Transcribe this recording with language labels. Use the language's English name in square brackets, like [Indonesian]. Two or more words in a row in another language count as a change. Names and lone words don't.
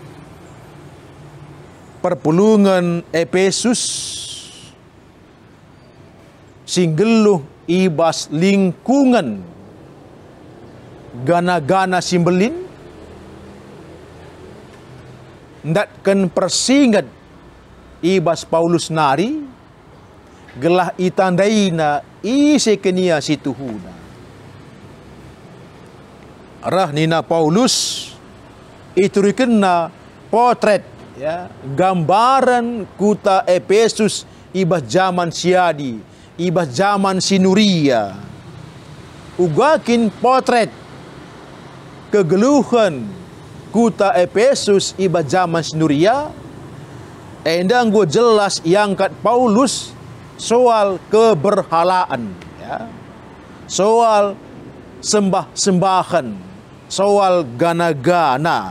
[Batak Karo] Perpulungan Efesus singgeluh ibas lingkungan gana-gana simbelin ndatkan persingat ibas Paulus nari gelah itandaina ise kenia situhuna arah nina Paulus iturikenna potret ya, gambaran kuta Efesus ibas zaman siadi, ibas zaman sinuria. Ugakin potret kegeluhan kuta Efesus ibas zaman sinuria. Endang gue jelas iangkat Paulus soal keberhalaan, ya, soal sembah-sembahan, soal gana-gana.